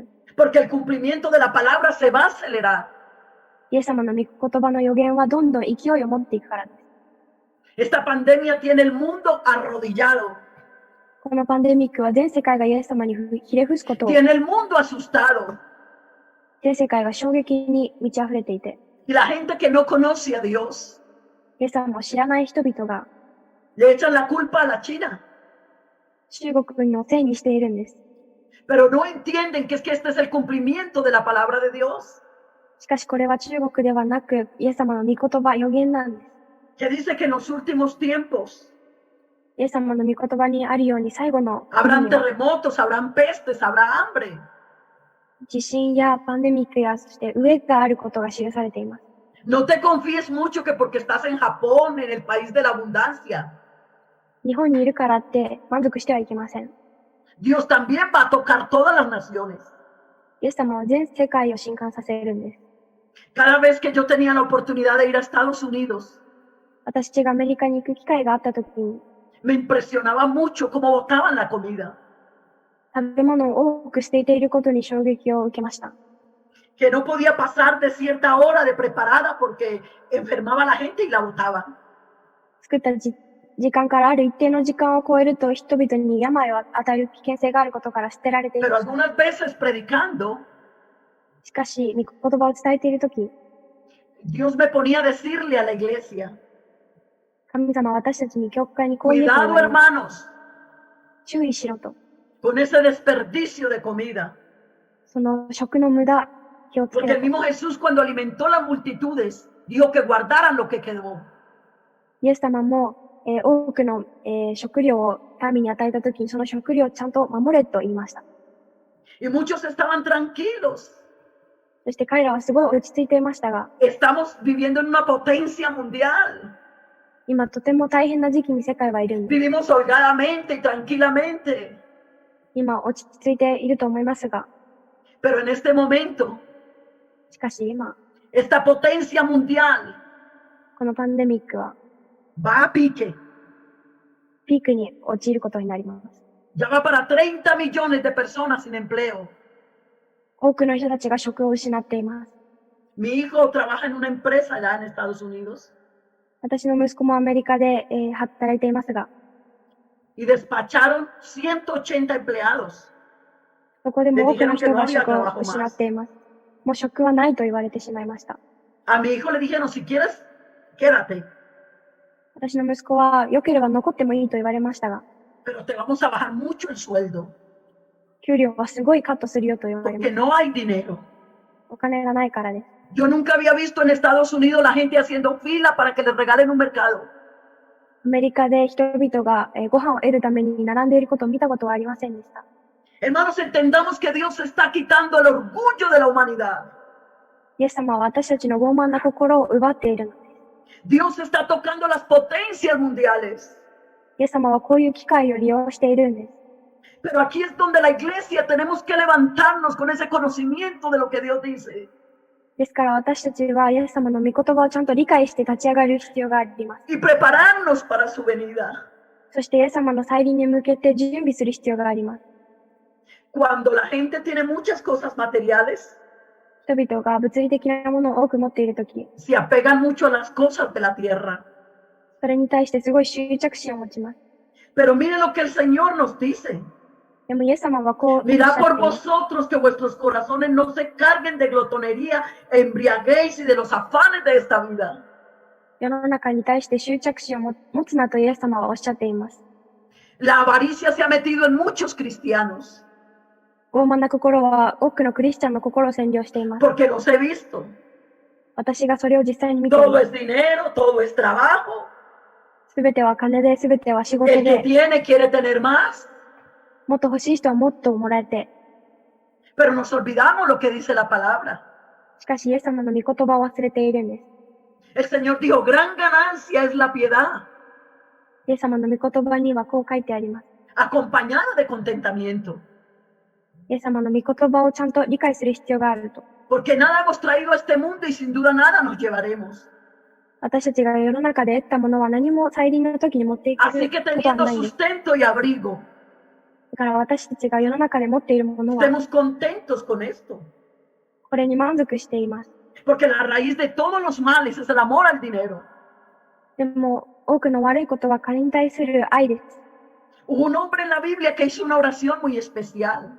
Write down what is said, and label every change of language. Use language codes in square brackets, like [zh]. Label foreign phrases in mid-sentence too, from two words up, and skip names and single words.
[es] Porque el cumplimiento de la palabra se va a acelerar. [ja] イエス様の御言葉の予言はどんどん勢いを持っていくからです。 [es] Esta pandemia tiene el mundo arrodillado. [ja] このパンデミックは全世界がイエス様にひれ伏すことを、 [es] Tiene el mundo asustado. [ja] 全世界が衝撃に満ち溢れていて、 [es] Y la gente que no conoce a Dios [ja] イエス様を知らない人々が [es] le echan la culpa a la China. [ja] 中国のせいにしているんです。 [es] Pero no entienden que es que este es el cumplimiento de la palabra de Dios. [ja] しかしこれは中国ではなく、イエス様の御言葉、予言なんです。 [es] Que dice que en los últimos tiempos [ja] イエス様の御言葉にあるように最後の [es] habrán terremotos, habrán pestes, habrá hambre. [ja] 地震やパンデミックやそして飢えがあることが記されています。 [es] No te confíes mucho que porque estás en Japón, en el país de la abundancia, [ja] 日本にいるからって満足してはいけません。 [es] Dios también va a tocar todas las naciones. [ja] イエス様は全世界を震撼させるんです。 [es] Cada vez que yo tenía la oportunidad de ir a Estados Unidos, [ja] 私がアメリカに行く機会があったときに、 [es] me impresionaba mucho cómo botaban la comida. [ja] 食べ物を多く捨てていることに衝撃を受けました。 [es] Que no podía pasar de cierta hora de preparada porque enfermaba a la gente y la botaban. [ja] 作った時間からある一定の時間を超えると人々に病を与える危険性があることから捨てられてい [es] Pero [ja] ました。 [es] algunas veces predicando, [ja] しかし、御言葉を伝えているとき、 [es] Dios me ponía a decirle a la iglesia, [ja] 神様は私たちに教会にこう言うと言 [es] cuidado [ja] われます。 [es] hermanos, [ja] 注意しろと。 [es] con ese desperdicio de comida. [ja] その食の無駄、気をつけ [es] Porque [ja] ろ [es] el [ja] と。 [es] mismo Jesús cuando alimentó las multitudes, dijo que guardaran lo que quedó. [ja] イエス様も、多くの、食料を民に与えたときにその食料をちゃんと守れと言いました。 [es] Y muchos estaban tranquilos. [ja] そして彼らはすごい落ち着いていましたが、 [es] Estamos viviendo en una potencia mundial. [ja] 今とても大変な時期に世界はいるんです。 [es] Vivimos holgadamente y tranquilamente. [ja] 今落ち着いていると思いますが、 [es] Pero en este momento, [ja] しかし今、 [es] esta potencia mundial [ja] このパンデミックは [es] va a pique. [ja] ピークに陥ることになります。 [es] Ya va para 30 millones de personas sin empleo. [ja] 多くの人たちが職を失っています。 [es] Mi hijo trabaja en una empresa allá en Estados Unidos [ja] 私の息子もアメリカで、働いていますが、 [es] y despacharon 180 empleados. [ja] そこでも多くの人が職を失っています。もう職はないと言われてしまいました。 [es] A mi hijo le dijeron, si quieres, quédate, [ja] 私の息子は良ければ残ってもいいと言われましたが、 [es] pero te vamos a bajar mucho el sueldo [ja] 給料はすごいカットするよと言われま [es] porque [ja] す。 [es] no hay dinero. [ja] お金がないからです。 [es] Yo nunca había visto en Estados Unidos la gente haciendo fila para que les regalen un mercado. [ja] アメリカで人々が、ご飯を得るために並んでいることを見たことはありませんでした。 [es] Hermanos, entendamos que Dios está quitando el orgullo de la humanidad. [ja] イエス様は私たちの傲慢な心を奪っているのです。 [es] Dios está tocando las potencias mundiales. [ja] イエス様はこういう機会を利用しているんです。 [es] Pero aquí es donde la iglesia tenemos que levantarnos con ese conocimiento de lo que Dios dice [ja] ですから私たちはイエス様の御言葉をちゃんと理解して立ち上がる必要があります。 [es] y prepararnos para su venida. [ja] そしてイエス様の再臨に向けて準備する必要があります。 [es] Cuando la gente tiene muchas cosas materiales, [ja] 人々が物理的なものを多く持っているとき、 [es] se apegan mucho a las cosas de la tierra. [ja] それに対してすごい執着心を持ちます。 [es] Pero mire lo que el Señor nos dice. [ja] でもイエス様はこうおっしゃ [es] Mirad [ja] ってい [es] por [ja] ます。 [es] vosotros que vuestros corazones no se carguen de glotonería, embriaguez y de los afanes de esta vida. [ja] 世の中に対して執着心を持つなとイエス様はおっしゃっています。 [es] La avaricia se ha metido en muchos cristianos [ja] 傲慢な心は多くのクリスチャンの心を占領しています。 [es] porque los he visto. [ja] 私がそれを実際に見ていま [es] Todo [ja] す。 [es] es dinero, todo es trabajo. [ja] すべては金で、すべては仕事 [es] El que [ja] で、 [es] tiene quiere tener más. [ja] もっと欲しい人はもっともらえて、 [es] Pero nos olvidamos lo que dice la palabra. [ja] しかしイエス様の御言葉を忘れているんです。 [es] El Señor dijo, gran ganancia es la piedad, [ja] イエス様の御言葉にはこう書いてあります。 [es] acompañada de contentamiento. [ja] イエス様の御言葉をちゃんと理解する必要があると。 [es] Porque nada hemos traído a este mundo y sin duda nada nos llevaremos. [ja] 私たちが世の中で得たものは何も再臨の時に持っていくこ [es] Así que [ja] とは [es] teniendo [ja] ないんです。 [es] sustento y abrigo, [ja] だから私たちが世の中で持っているものは、 [es] estemos contentos con esto. [ja] これに満足しています。 [es] Porque la raíz de todos los males es el amor al dinero. [ja] でも、多くの悪いことは金に対する愛です。 [es] Hubo un hombre en la Biblia que hizo una oración muy especial.